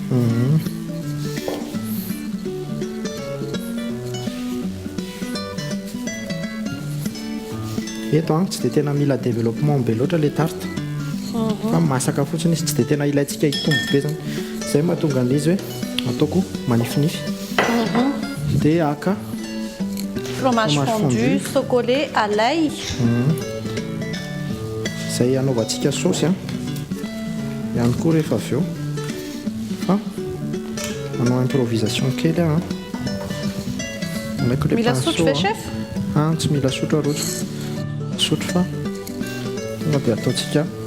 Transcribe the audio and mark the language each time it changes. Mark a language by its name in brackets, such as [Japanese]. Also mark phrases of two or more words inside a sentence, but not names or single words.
[Malagasy] eto tsy dia tena mila développement be loatra le tarte fa masaka fotsiny izy tsy dia tena ilayntsika hitombo be zany izay mahatonga an'izy hoe ataoko manifinify dia aka [French] fromage fondu chocolat à l'ail [Malagasy] izay anaovantsika saosy ihany koa rehefa avy eo fa manao improvisation kely mila sotro ve chef? Tsy mila sotro arotra sotro fa tonga dia ataontsika